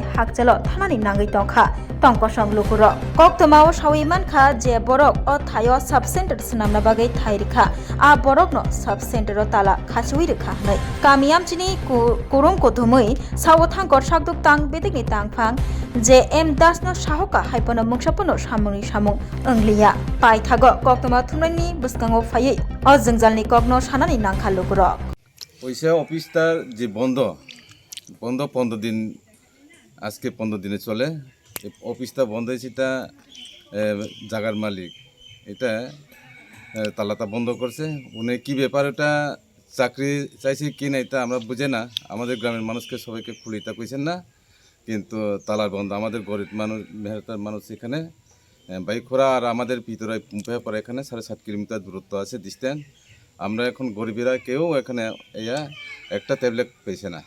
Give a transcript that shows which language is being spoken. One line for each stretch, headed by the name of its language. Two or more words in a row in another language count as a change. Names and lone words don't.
Kok Borok: hakjalo thanani nangai tongkha tongkosong lukurok koktomao sawi mankha je borok o thayo
English: Sub Center
Kok Borok: snamna bagai thairikha a borok no
English: Sub Center
Kok Borok: o tala khachui rekha hnai kamiamchini kurung kothumui sawo thangkor sakduk tang bedikni tangphang je M Das no sahoka haipono mungsapono samungni samung ongliya pai thago koktoma thumnani buskango phaiyi o jengjalni kokno sanani nangkha lukurok
Bangla: ওইসা অফিসটার যে বন্ধ 15 দিন আজকে 15 দিনে চলে অফিসটা বন্ধ হয়েছে এটা জায়গার মালিক এটা তালাটা বন্ধ করছে উনি কি ব্যাপার এটা চাকরি চাইছে কি না এটা আমরা বুঝে না আমাদের গ্রামের মানুষকে সবাইকে খুলিটা কইছেন না কিন্তু তালা বন্ধ আমাদের গরিব মানুষ মেহনতার মানুষ এখানে বাইখোরা আর আমাদের ভিতরে পুম্পাপাড়া এখানে 7.5 কিলোমিটার দূরত্ব আছে ডিস্টেন্স আমরা এখন গরিবেরা কেউ এখানে একটা ট্যাবলেট পেয়েছে না